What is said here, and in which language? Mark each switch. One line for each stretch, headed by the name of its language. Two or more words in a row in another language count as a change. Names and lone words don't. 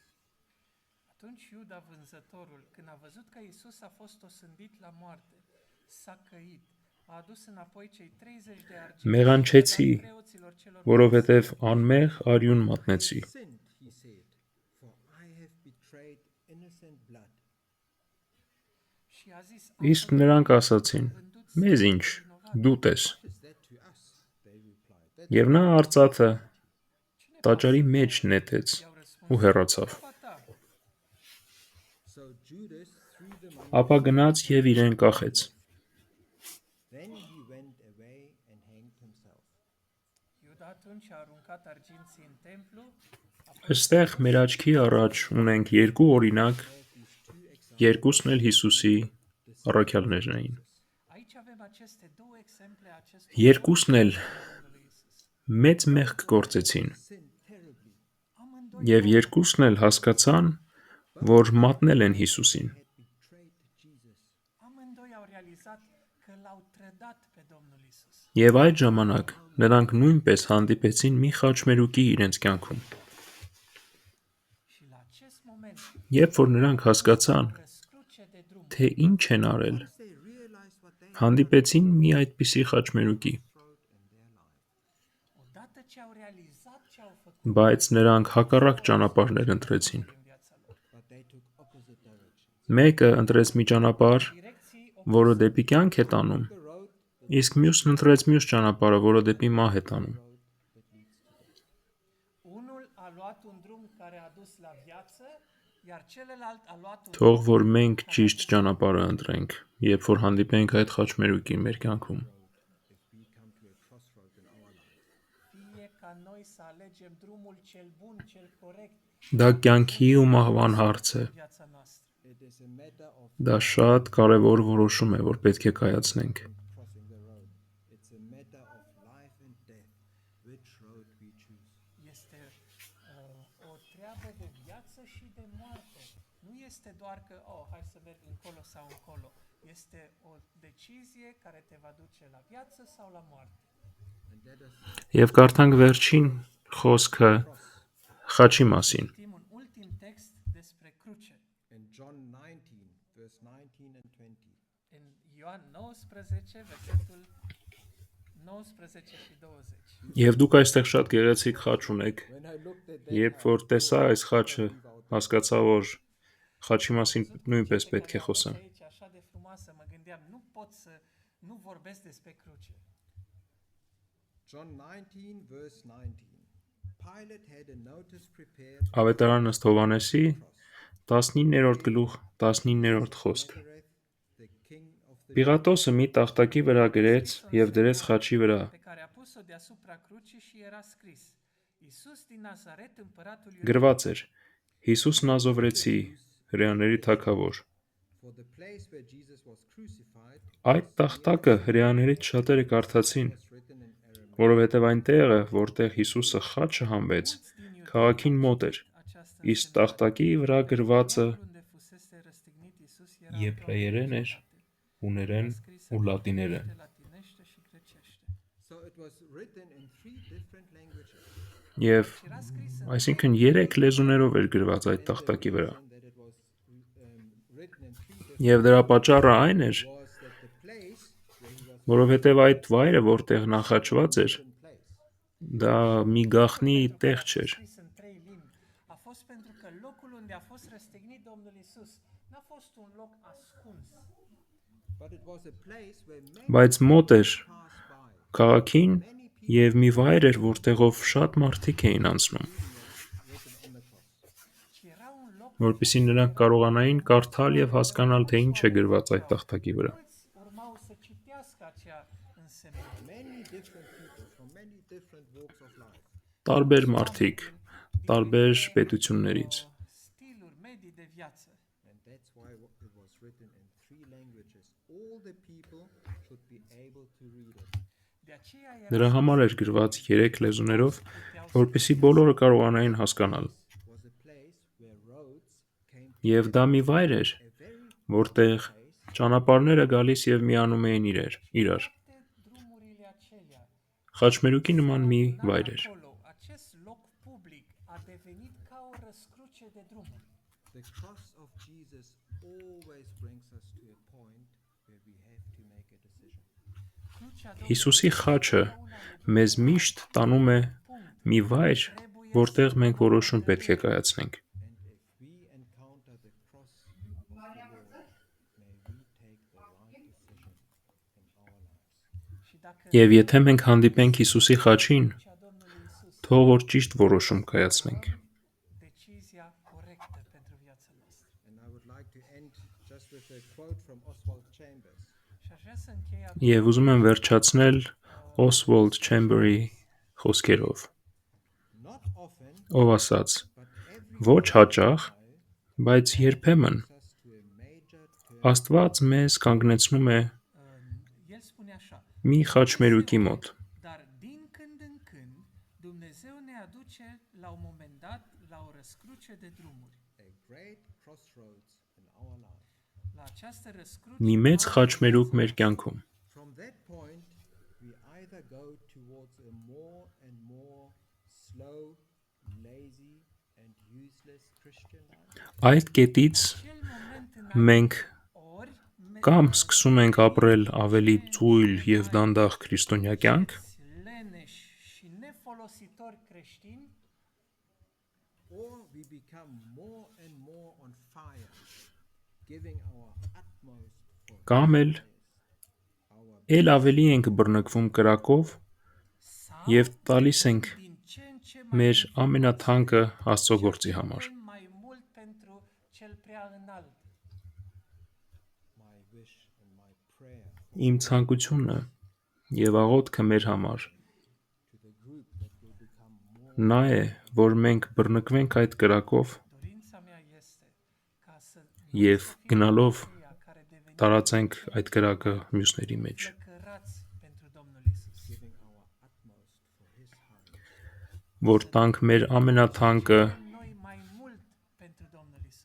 Romanian: Atunci Iuda vânzătorul, când a văzut că Iisus a fost osândit la moarte, s-a căit, a adus înapoi cei 30 de argint
Armenian: Մեղանչեցի,
Romanian: preoților celor
Armenian: որովհետև անմեղ արյուն մատնեցի։
English: Sinned, he said, for I have betrayed innocent blood.
Romanian: și a zis,
Armenian: Իսկ նրանք ասացին. Մեզ ինչ, դու տես։
English: What is that to us? They replied. That
Armenian: Եվ նա արծաթը տաճարի մեջ նետեց
Romanian: i-au răspuns,
Armenian: ու հեռացավ։
Romanian: "Treaba ta."
English: so Judas threw the money.
Armenian: Ապա գնաց եւ իրեն կախեց։
English: Then he went away and hanged himself.
Romanian: Iuda atunci a aruncat arginții în templu,
Armenian: Այստեղ մեր աչքի առաջ ունենք երկու օրինակ, երկուսն էլ Հիսուսի առաքյալներն էին։
Romanian: aici avem aceste două exemple acestor
Armenian: Երկուսն էլ
Romanian: Domnului Iisus.
Armenian: մեծ մեղք գործեցին
English: Sinned terribly.
Romanian: Amândoi
Armenian: եւ երկուսն էլ հասկացան, որ մատնել են Հիսուսին։
English: Had betrayed Jesus.
Romanian: Amândoi au realizat că l-au trădat pe Domnul Isus.
Armenian: Եվ այդ ժամանակ նրանք նույնպես հանդիպեցին մի խաչմերուկի իրենց կյանքում։ Երբ որ նրանք հասկացան,
Romanian: răscruce de drumuri.
Armenian: թե ինչ են արել,
English: Once they realized what they
Armenian: հանդիպեցին մի այդպիսի խաչմերուկի,
English: crossroad in their life,
Romanian: Odată ce au realizat ce au făcut,
Armenian: բայց նրանք հակառակ ճանապարհներ ընտրեցին։
Romanian: în viața lor.
English: but they took opposite directions.
Armenian: Մեկը ընտրեց մի ճանապարհ,
Romanian: Direcții
Armenian: որը դեպի կյանք է տանում,
English: The road
Armenian: իսկ մյուսն ընտրեց մյուս ճանապարհը, որը դեպի մահ է տանում։
English: that leads to death.
Romanian: Unul a luat un drum care a dus la viață, iar celălalt a luat un
Armenian: Թող
Romanian: drum
Armenian: որ մենք ճիշտ ճանապարհը ընտրենք, երբ որ հանդիպենք այդ խաչմերուկին մեր կյանքում։
English: If we come to a crossroad in our life,
Romanian: fie ca noi să alegem drumul cel bun, cel corect
Armenian: Դա կյանքի ու մահվան հարց է։
Romanian: în viața noastră.
English: it is a matter of
Armenian: Դա շատ կարևոր որոշում է, որ պետք է կայացնենք։
English: crossing the road. It's a matter of life and death, which road we choose.
Romanian: Este o treabă de viață și de moarte. Nu este doar că, hai să merg încolo sau încolo. Este o decizie care te va duce la viață sau la moarte.
English: And let us
Armenian: Եվ կարդանք վերջին խոսքը խաչի մասին։
Romanian: Citim un ultim text despre cruce.
English: in John 19, verse 19 and 20.
Romanian: În Ioan 19, versetul 19 și 20.
Armenian: Եվ դուք այստեղ շատ գեղեցիկ խաչ ունեք։
English: When I looked at
Armenian: Երբ որ տեսա այս խաչը, հասկացա, որ խաչի մասին նույնպես պետք է խոսեմ։
Romanian: Aici așa de frumoasă, mă gândeam, nu pot să nu vorbesc despre cruce.
English: John 19, verse 19. Pilate had a notice prepared
Armenian: Ավետարան ըստ Հովհաննեսի 19-րդ գլուխ 19-րդ խոսք։
English: Nazareth, the king of the
Armenian: Պիղատոսը մի տախտակի վրա գրեց եւ դրեց խաչի վրա,
Romanian: Pe care a pus-o deasupra crucii și era scris: Iisus din Nazaret, împăratul
Armenian: գրված էր. Հիսուս Նազովրեցի, հրեաների թագավոր։
English: for the place where Jesus was crucified
Armenian: Այդ տախտակը հրեաներից շատերը կարդացին,
English: was written in Aramaic.
Armenian: որովհետև այն տեղը, որտեղ Հիսուսը խաչը հանվեց, քաղաքին մոտ էր, իսկ տախտակի վրա գրվածը
Romanian: unde fusese răstignit Iisus era
Armenian: եբրայերեն էր, հուներեն ու լատիներեն։
Romanian: latinește și grecește.
English: So it was written in 3 different languages.
Armenian: Եվ այսինքն 3 լեզուներով էր գրված այդ տախտակի վրա։
English: And that it was written in 3 different
Armenian: Եվ դրա պատճառը այն էր,
English: was that the place where he was
Armenian: որովհետև այդ վայրը, որտեղ նախաճված էր,
English: in place.
Armenian: դա մի գաղտնի տեղ չէր։
Romanian: Scris în 3 limbi. A fost pentru că locul unde a fost răstignit Domnul Iisus n-a fost un loc ascuns.
English: But it was a place where many
Armenian: Բայց մոտ էր
English: passed by.
Armenian: քաղաքին եւ մի վայր էր, որտեղով շատ մարդիկ էին անցնում,
English: Written on the cross.
Romanian: Și era un loc
Armenian: որpեսզի նրանք կարողանային կարդալ եւ հասկանալ, թե ինչ է գրված այդ տախտակի վրա։
Romanian: mulți urmau să citească acea însemnătate.
English: Many different people from many different walks of life.
Armenian: Տարբեր մարդիկ, տարբեր պետություններից։
Romanian: Stiluri medii de viață.
English: And that's why it was written in 3 languages. All the people should be able to read it.
Romanian: De aceea era
Armenian: Դրա համար էր գրված 3 լեզուներով, որպեսզի բոլորը կարողանային հասկանալ։
English: Was a place where roads came
Armenian: Եվ դա մի վայր էր,
English: a very
Armenian: որտեղ ճանապարհները գալիս եւ միանում էին իրար։
Romanian: toate drumurile acelea.
Armenian: Խաչմերուկի նման մի վայր էր։
Romanian: Acolo, acest loc public a devenit ca o răscruce de drumuri.
English: The cross of Jesus always brings us to a point where we have to make a decision.
Romanian: Crucea
Armenian: Հիսուսի խաչը մեզ միշտ տանում է մի վայր, որտեղ մենք որոշում պետք է կայացնենք։
English: And if we encounter the cross of the Lord, may we take the right decision in our lives.
Romanian: și dacă
Armenian: Եվ եթե մենք հանդիպենք Հիսուսի խաչին,
Romanian: crucea Domnului Iisus,
Armenian: թող որ ճիշտ որոշում կայացնենք։
Romanian: decizia corectă pentru viața noastră.
English: And I would like to end just with a quote from Oswald Chambers.
Romanian: Și aș vrea să închei
Armenian: Եվ ուզում եմ վերջացնել Oswald Chambers-ի խոսքերով,
English: Not often,
Armenian: ով ասաց.
English: but every
Armenian: Ոչ հաճախ, բայց երբեմն
English: us to a major turn.
Armenian: Աստված մեզ կանգնեցնում է
Romanian: El spune așa:
Armenian: մի խաչմերուկի մոտ,
Romanian: Dar din când în când Dumnezeu ne aduce la un moment dat la o răscruce de drumuri.
English: A great crossroads in our life.
Romanian: La această răscruce
Armenian: մի մեծ խաչմերուկ մեր կյանքում։
English: From that point, we either go towards a more and more slow, lazy, and useless Christian life?
Armenian: Այդ կետից
Romanian: Acel moment în
Armenian: մենք ori կամ սկսում ենք ապրել ավելի ծույլ եւ դանդաղ քրիստոնյա կյանք,
Romanian: leneși și nefolositori creștini,
English: Or we become more and more on fire, giving our utmost for
Armenian: կամ էլ
English: our
Armenian: ել ավելի ենք բռնկվում կրակով
Romanian: sau
Armenian: եւ տալիս ենք
Romanian: din ce în ce
Armenian: մեր ամենաթանկը Աստծո գործի համար։
Romanian: putem mai mult pentru cel prea înalt.
English: my wish and my prayer
Armenian: Իմ ցանկությունը եւ աղոթքը մեր համար
English: to the group that will become more
Armenian: նա է, որ մենք բռնկվենք այդ կրակով
Romanian: Dorința mea este ca să
Armenian: եւ գնալով
Romanian: aceia care devenim
Armenian: տարածենք այդ կրակը մյուսների մեջ,
Romanian: flăcărați pentru Domnul Isus.
English: giving our utmost for his honor.
Armenian: որ տանք մեր ամենաթանկը
Romanian: Noi mai mult pentru Domnul Isus.